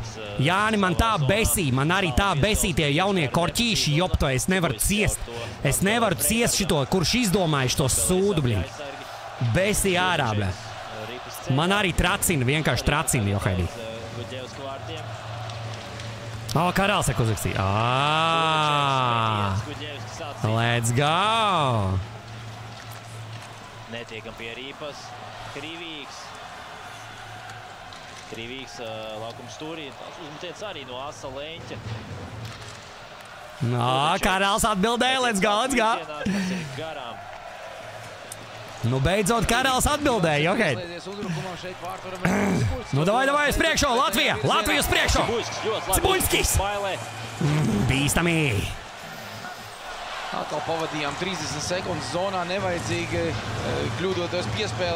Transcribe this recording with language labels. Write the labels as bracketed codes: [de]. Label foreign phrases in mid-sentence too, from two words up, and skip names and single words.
[lv] Jāni, man tā besī, man arī tā besī tie jaunie Korķīši, jopto, es nevaru ciest. Es nevaru ciest šito, kurš izdomājuši to sūdu, bļā. Besī ārā, bļā. Man arī tracina, vienkārši tracina, Johaidī. Karāls saka uzrakstīja. [en] Let's go! [lv] Netiekam pie Rīpas. Krīvīgs laukums stūrī. Uzmetiens arī no asa leņķa. Karāls atbildēja, [en] let's go! [lv] Nu, beidzot, Karels atbildēja, ok. Nu, davai uz priekšu, Latvija! Latvija uz priekšu! Cibuļskis! Bīstami! Atkal pavadījām 30 sekundes zonā, nevajadzīgi kļūdoties piespēlē.